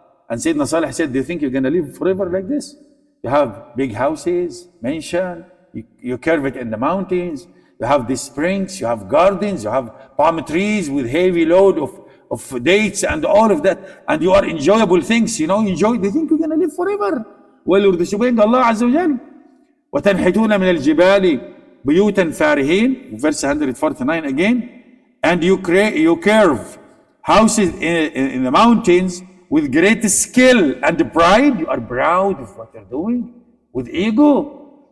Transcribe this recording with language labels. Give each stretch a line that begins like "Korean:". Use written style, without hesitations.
English: And Sayyidina Salih said, do you think you're going to live forever like this? You have big houses, mansion, you curve it in the mountains, you have these springs, you have gardens, you have palm trees with heavy load of dates and all of that, and you are enjoyable things, enjoy. They think you're going to live forever. Well, you're disobeying Allah Azza wa Jal.
Arabic: وَتَنْحِتُونَ مِنَ الْجِبَالِ بُيُوتًا فَارِهِينَ,
English: verse 149 again. And you curve houses in the mountains with great skill and pride. You are proud of what you're doing with ego.